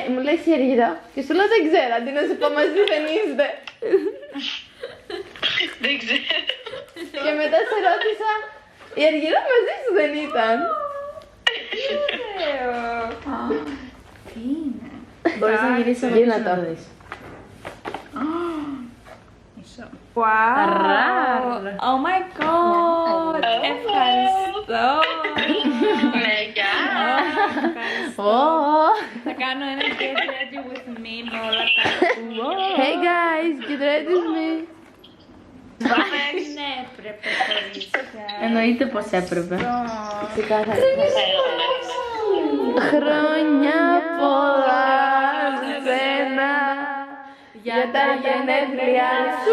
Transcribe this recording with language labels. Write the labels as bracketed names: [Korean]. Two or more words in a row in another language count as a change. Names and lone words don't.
[Greek] μου λέει Σιεργίδα και σου λέω δεν ξέρω, αντί να σου πω μαζί δεν είστε. Δεν ξέρω. Και μετά σε ρώτησα, η Αργυρά μαζί σου δεν ήταν. Μπορείς να γυρίσεις από Γίνα πίσω το. να το δεις. [English] Wow! Oh my god! [Greek] Ευχαριστώ! Ναι, γεια. Θα κάνω ένα [English] get ready with me [Greek] με όλα τα... [English] Hey guys, get ready with me. [Greek] Ναι, πρέπει κορίτσια. Εννοείται πως έπρεπε. Χρόνια πολλά σε σένα για τα γενέθλιά σου.